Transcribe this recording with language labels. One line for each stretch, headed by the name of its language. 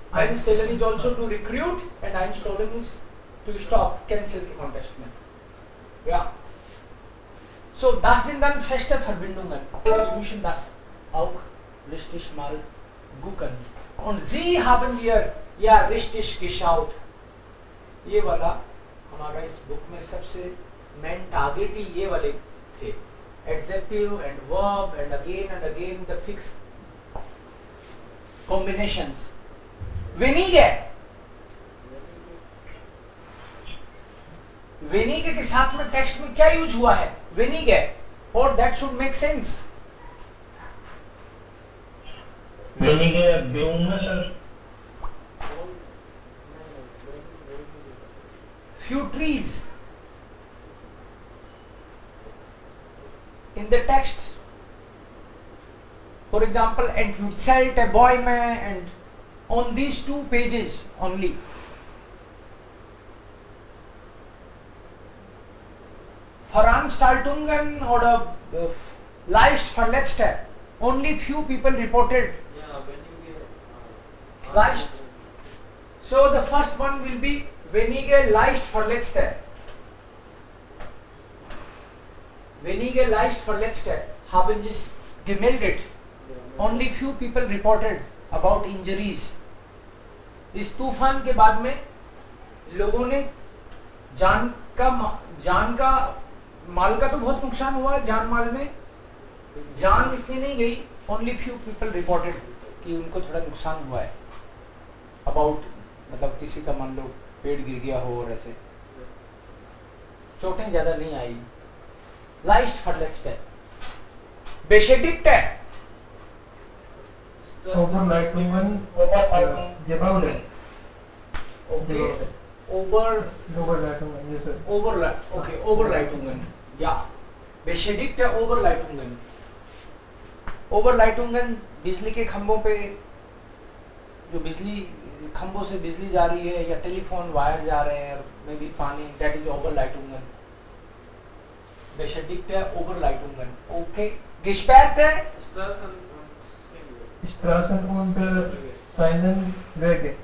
English: Einstellen is also to recruit and Einstellen is to stop, cancel
Hindi: के context में।
German: Ja. So das sind dann feste Verbindungen. Wir müssen das auch richtig mal gucken. Und Sie haben wir ja richtig geschaut.
Hindi: ये वाला हमारा इस book में सबसे main target ही ये वाले थे,
English: adjective and verb and again the fixed combinations.
Hindi: Wenige, wenige के साथ में टेक्स्ट में क्या यूज हुआ है, wenige, और
English: that should make sense.
German: wenige Blumen सर,
English: Few trees in the text, for example,
German: entwurzelt Bäume,
English: and on these two pages only,
German: Veranstaltungen oder leicht Verletzte,
English: only few people reported Yeah, when you give
German: leicht.
English: So the first one will be wenige leicht Verletzte.
German: Wenige leicht Verletzte haben sich gemeldet.
English: Only few people reported about injuries.
Hindi: इस तूफान के बाद में लोगों ने जान का माल का तो बहुत नुकसान हुआ, जान माल में जान इतनी नहीं गई,
English: only few people reported
Hindi: कि उनको थोड़ा नुकसान हुआ है, about मतलब किसी का मान लो पेड़ गिर गया हो और ऐसे, चोटें ज्यादा नहीं आई।
German: Leicht verletzte, beschädigte, Oberleitungen, gebaut.
English: okay, Oberleitungen, yes sir.
German: Oberleitungen, ja, beschädigte Oberleitungen, Oberleitungen
Hindi: बिजली के खंभों पे, जो बिजली खंभों से बिजली जा रही है या टेलीफोन वायर जा रहे हैं, में भी पानी,
English: that is
Hindi: Oberleitungen.
German: Beschädigte Oberleitungen. Okay. Gesperrte Straßen und Schienenwege.